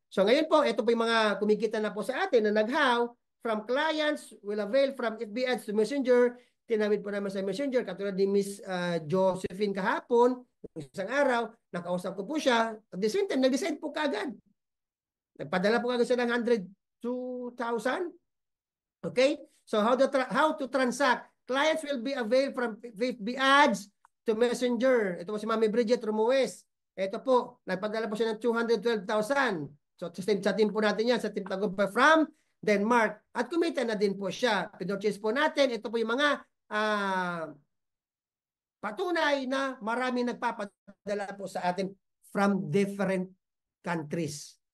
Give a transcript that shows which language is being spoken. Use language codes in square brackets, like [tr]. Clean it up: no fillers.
[tl] So ngayon po, ito po yung mga kumikita na po sa atin na nag-how [en] from clients will avail from FB ads to Messenger. [tl] Tinawid po naman sa Messenger, katulad ni Miss Josephine kahapon, isang araw, nakausap ko po siya. [en] At the same time, [tl] nag-decide po kagad. Nagpadala po kagad siya ng 102,000. [en] Okay? So how to transact? Clients will be availed from FB ads to Messenger. [tl] Ito po si Mami Bridget Romuez. Ito po, nagpadala po siya ng 212,000. So sa team po natin yan, sa Team Tagumpay from Denmark. At kumita na din po siya. Pinurchase po natin. Ito po yung mga patunay na marami nagpapadala po sa atin from different countries.